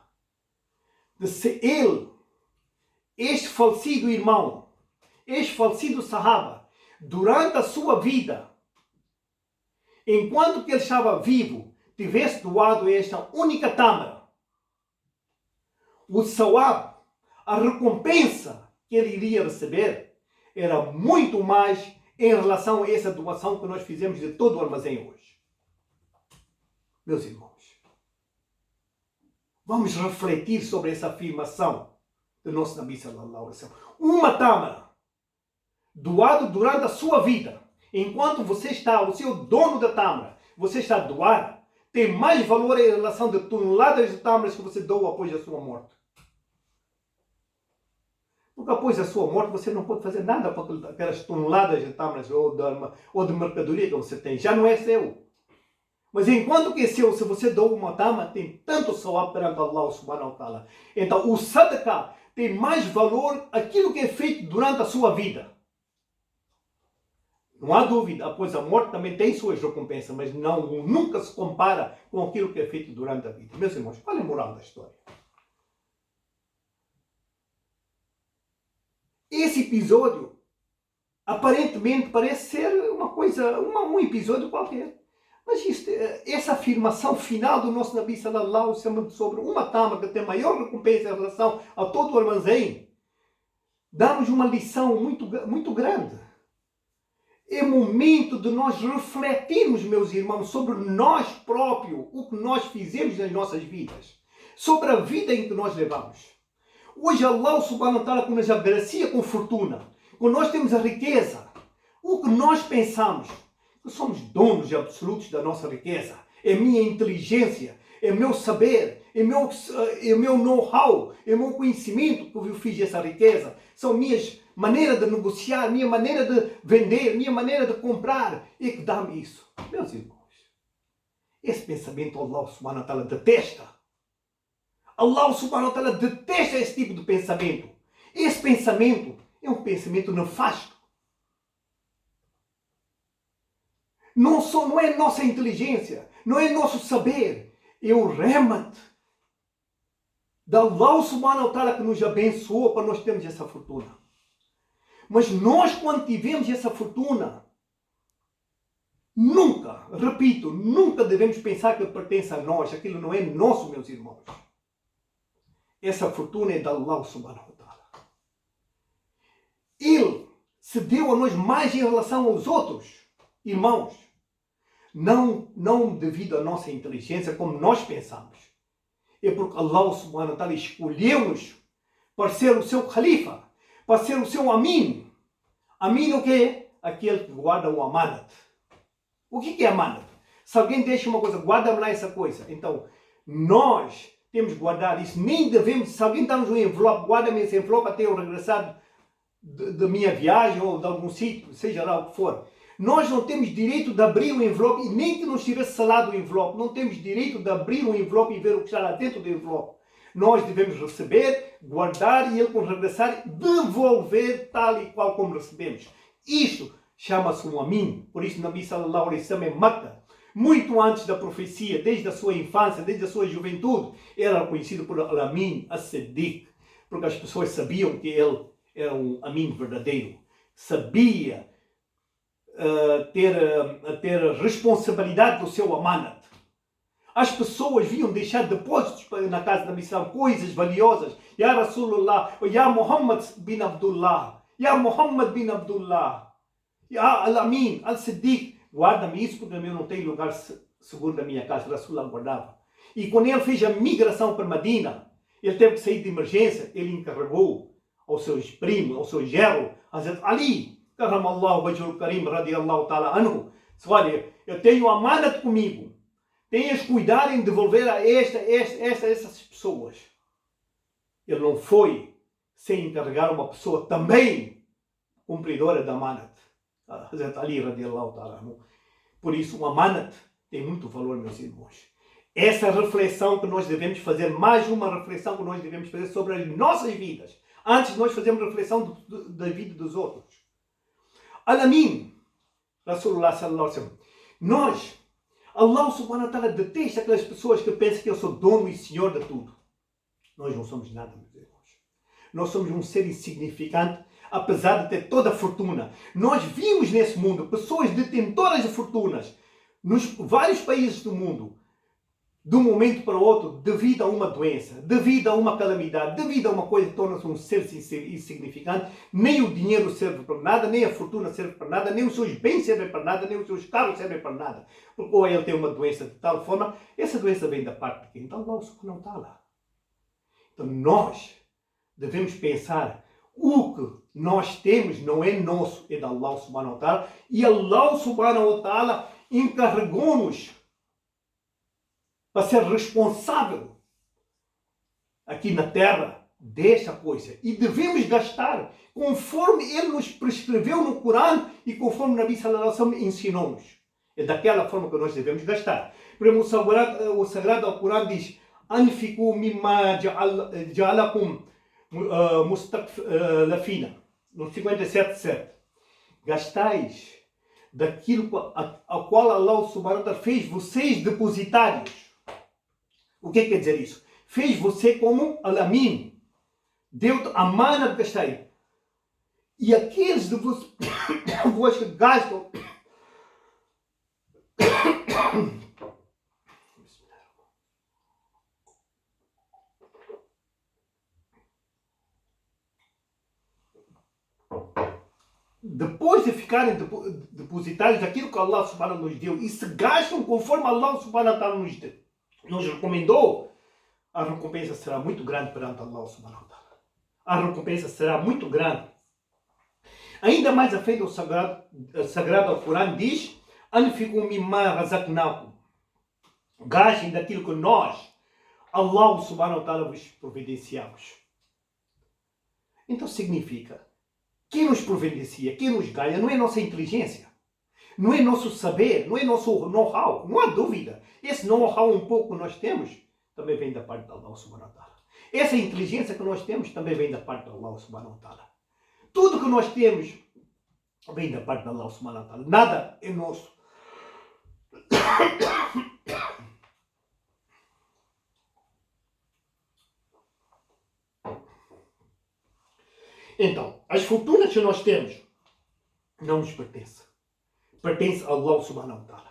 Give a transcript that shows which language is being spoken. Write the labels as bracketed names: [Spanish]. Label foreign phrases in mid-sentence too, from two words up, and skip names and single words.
[Portuguese] Se ele, este falecido irmão, este falecido sahaba, durante a sua vida, enquanto que ele estava vivo, tivesse doado esta única tâmara, o sawab, a recompensa que ele iria receber, era muito mais em relação a essa doação que nós fizemos de todo o armazém hoje. Meus irmãos, vamos refletir sobre essa afirmação do nosso [Arabic] نبي صلى الله عليه وسلم. [Portuguese] Uma tâmara, doado durante a sua vida, enquanto você está, o seu dono da tâmara, você está a doar, tem mais valor em relação de toneladas de tâmaras que você doa após a sua morte. Porque após a sua morte você não pode fazer nada com aquelas toneladas de tâmaras ou de mercadoria que você tem. Já não é seu. Mas enquanto que é seu, se você doa uma tâmara, tem tanto sawab perante [Arabic] الله سبحانه وتعالى. [Portuguese] Então o sadaqah tem mais valor aquilo que é feito durante a sua vida. Não há dúvida, após a morte também tem suas recompensas, mas nunca se compara com aquilo que é feito durante a vida. Meus irmãos, qual é a moral da história? Esse episódio aparentemente parece ser uma coisa, um episódio qualquer. Mas essa afirmação final do nosso [Arabic] نبي صلى الله عليه وسلم [Portuguese] sobre uma tâmara que tem maior recompensa em relação a todo o armazém, dá-nos uma lição muito grande. É momento de nós refletirmos, meus irmãos, sobre nós próprios, o que nós fizemos nas nossas vidas, sobre a vida em que nós levamos. Hoje [Arabic] الله سبحانه وتعالى [Portuguese] nos agracia com fortuna, quando nós temos a riqueza, o que nós pensamos, que somos donos absolutos da nossa riqueza, é minha inteligência, é meu saber, é meu know-how, é meu conhecimento que eu fiz essa riqueza, são minhas maneiras de negociar, minha maneira de vender, minha maneira de comprar, é que dá-me isso. Meus irmãos, Esse pensamento [Arabic] الله سبحانه وتعالى [Portuguese] detesta. [Arabic] الله سبحانه وتعالى [Portuguese] detesta esse tipo de pensamento. Esse pensamento é um pensamento nefasto. Não é nossa inteligência, não é nosso saber, é o rahmat da [Arabic] الله سبحانه وتعالى [Portuguese] que nos abençoou para nós termos essa fortuna. Mas nós, quando tivemos essa fortuna, nunca, repito, nunca devemos pensar que pertence a nós. Aquilo não é nosso, meus irmãos. Essa fortuna é da [Arabic] الله سبحانه وتعالى. [Portuguese] Ele se deu a nós mais em relação aos outros irmãos. Não devido à nossa inteligência, como nós pensamos. É porque [Arabic] الله سبحانه وتعالى [Portuguese] escolheu-nos para ser o seu califa, para ser o seu amin. Amin o que é? Aquele que guarda o amanat. O que é amanat? Se alguém deixa uma coisa, guarda-me lá essa coisa. Então, nós temos que guardar isso. Nem devemos, se alguém dá-nos um envelope, guarda-me esse envelope até eu regressar da minha viagem ou de algum sítio, seja lá o que for. Nós não temos direito de abrir o envelope, e nem que nos tivesse selado o envelope, não temos direito de abrir o envelope e ver o que está lá dentro do envelope. Nós devemos receber, guardar e ele, quando regressar, devolver tal e qual como recebemos. Isto chama-se um amin. Por isso, [Arabic] نبي صلى الله عليه وسلم em Makkah, [Portuguese] muito antes da profecia, desde a sua infância, desde a sua juventude, era conhecido por [Arabic] الأمين الصديق, [Portuguese] porque as pessoas sabiam que ele era um amin verdadeiro. Sabia ter a responsabilidade do seu amanat. As pessoas vinham deixar depósitos na casa da missão, coisas valiosas. [Arabic] يا رسول الله، يا محمد بن عبد الله، يا محمد بن عبد الله، يا الأمين، الصديق, [Portuguese] guarda-me isso porque eu não tenho lugar seguro na minha casa. Rasulullah guardava. E quando ele fez a migração para Medina, ele teve que sair de emergência, ele encarregou aos seus primos, ao seu gerro, Hazrat Ali, [Arabic] كرم الله وجهه الكريم، رضي الله تعالى عنه. [Portuguese] Olha, eu tenho amanat comigo. Tenhas cuidado em devolver a essas pessoas. Ele não foi sem encarregar uma pessoa também cumpridora da amanat. [Arabic] Hazrat Ali, رضي الله تعالى عنه. [Portuguese] Por isso, o amanat tem muito valor, meus irmãos. Essa reflexão que nós devemos fazer, mais uma reflexão que nós devemos fazer sobre as nossas vidas, antes de nós fazermos reflexão da vida dos outros. [Arabic] الأمين، رسول الله صلى الله عليه وسلم. [Portuguese] Nós, [Arabic] الله سبحانه وتعالى [Portuguese] detesta aquelas pessoas que pensam que eu sou dono e senhor de tudo. Nós não somos nada, meus irmãos. Nós somos um ser insignificante, apesar de ter toda a fortuna. Nós vimos nesse mundo pessoas detentoras de fortunas, nos vários países do mundo, de um momento para o outro, devido a uma doença, devido a uma calamidade, devido a uma coisa que torna-se um ser insignificante. Nem o dinheiro serve para nada, nem a fortuna serve para nada, nem os seus bens servem para nada, nem os seus carros servem para nada. Porque ou ele tem uma doença de tal forma, essa doença vem da parte de quem? [Arabic] Então الله سبحانه وتعالى. [Portuguese] Então nós devemos pensar, o que nós temos não é nosso, é da [Arabic] الله سبحانه وتعالى. [Portuguese] E [Arabic] الله سبحانه وتعالى [Portuguese] encarregou-nos para ser responsável aqui na terra desta coisa. E devemos gastar conforme ele nos prescreveu no Corão e conforme o [Arabic] نبي صلى الله عليه وسلم [Portuguese] ensinou-nos. É daquela forma que nós devemos gastar. Por exemplo, o Sagrado Alcorão diz: [Arabic] أنفقوا مما جعلكم مستخلفين. [Portuguese] No 57:7. Gastais daquilo ao qual [Arabic] الله سبحانه وتعالى [Portuguese] fez vocês depositários. O que quer dizer isso? Fez você como Al-Amin. Deu-te a mana de gastar. E aqueles de vós que gastam depois de ficarem depositários daquilo que [Arabic] الله سبحانه [Portuguese] nos deu e se gastam conforme [Arabic] الله سبحانه وتعالى [Portuguese] nos recomendou, a recompensa será muito grande perante [Arabic] الله سبحانه وتعالى. [Portuguese] A recompensa será muito grande. Ainda mais à frente, o Sagrado Alcorão diz: [Arabic] أنفقوا مما رزقناكم. [Portuguese] Gastem daquilo que nós, [Arabic] الله سبحانه وتعالى, [Portuguese] vos providenciamos. Então significa, quem nos providencia, quem nos ganha, não é nossa inteligência, não é nosso saber, não é nosso know-how, não há dúvida. Esse know-how um pouco que nós temos, também vem da parte de [Arabic] الله سبحانه وتعالى. [Portuguese] Essa inteligência que nós temos, também vem da parte de [Arabic] الله سبحانه وتعالى. [Portuguese] Tudo que nós temos, vem da parte de [Arabic] الله سبحانه وتعالى. [Portuguese] Nada é nosso. Então, as fortunas que nós temos não nos pertencem. Pertence a [Arabic] الله سبحانه وتعالى.